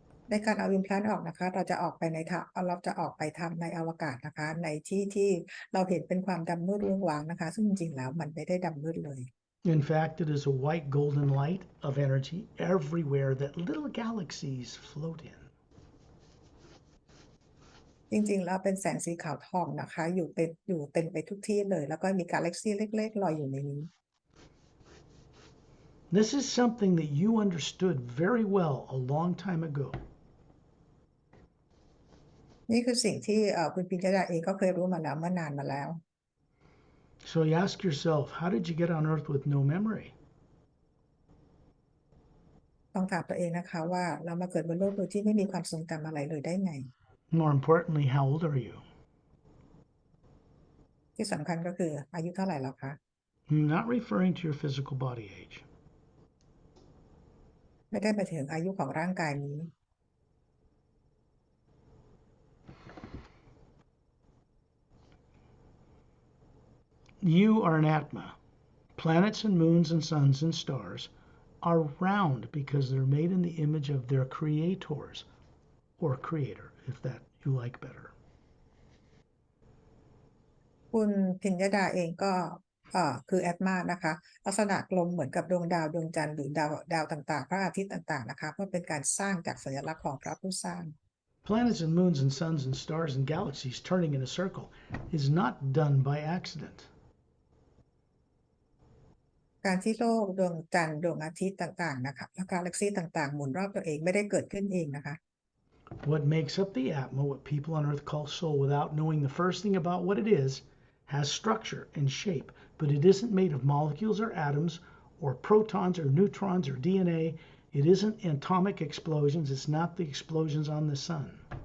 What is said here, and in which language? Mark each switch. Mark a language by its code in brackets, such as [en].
[th] ในการเอา implant ออกนะคะเราจะออกไปทำในอวกาศนะคะในที่เราเห็นเป็นความดำมืดเรื่องวางนะคะซึ่งจริงๆแล้วมันไม่ได้ดำมืดเลย [en] In fact, it is a white golden light of energy everywhere that little galaxies float in. [th] จริงๆแล้วเป็นแสงสีขาวทองนะคะอยู่เต็มไปทุกที่เลยแล้วก็มีกาแล็กซี่เล็กๆลอยอยู่ในนี้ [en] This is something that you understood very well a long time ago. [th] นี่คือสิ่งที่คุณปิญญดาเองก็เคยรู้มาแล้วเมื่อนานมาแล้ว [en] So you ask yourself, how did you get on Earth with no memory? [th] ต้องถามตัวเองนะคะว่าเรามาเกิดบนโลกโดยที่ไม่มีความทรงจำอะไรเลยได้ไง [en] More importantly, how old are you? [th] ที่สำคัญก็คืออายุเท่าไหร่แล้วคะ [en] I'm not referring to your physical body age. [th] ไม่ได้หมายถึงอายุของร่างกายนี้ [en] You are an Atma. Planets and moons and suns and stars are round because they're made in the image of their creators or creator, if that you like better. [th] คุณพิญญดาเองก็คือแอตมานะคะลักษณะกลมเหมือนกับดวงดาวดวงจันทร์หรือดาวต่างๆพระอาทิตย์ต่างๆนะคะเพื่อเป็นการสร้างจากสัญลักษณ์ของพระผู้สร้าง [en] Planets and moons and suns and stars and galaxies turning in a circle is not done by accident. [th] การที่โลกดวงจันทร์ดวงอาทิตย์ต่างๆนะคะและกาแล็กซี่ต่างๆหมุนรอบตัวเองไม่ได้เกิดขึ้นเองนะคะ [en] What makes up the Atma, what people on Earth call soul, without knowing the first thing about what it is, has structure and shape, but it isn't made of molecules or atoms or protons or neutrons or DNA. It isn't atomic explosions. It's not the explosions on the sun.